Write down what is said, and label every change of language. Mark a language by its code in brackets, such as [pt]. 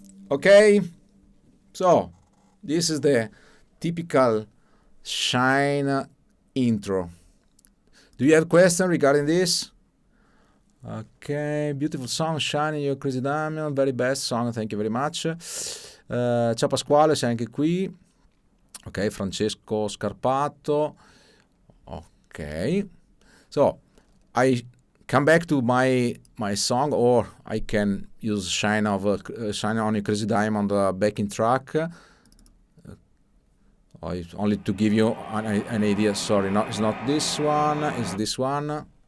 [en] Okay, so this is the typical Shine intro. Do you have questions regarding this? Ok, beautiful song, Shine, Your Crazy Diamond, very best song, thank you very much. [it] Ciao Pasquale, sei anche qui. [en] Ok, Francesco Scarpato. Ok, so I come back to my song, or I can use Shine on Your Crazy Diamond backing track. Only to give you an idea. Sorry, no, it's not this one. It's this one.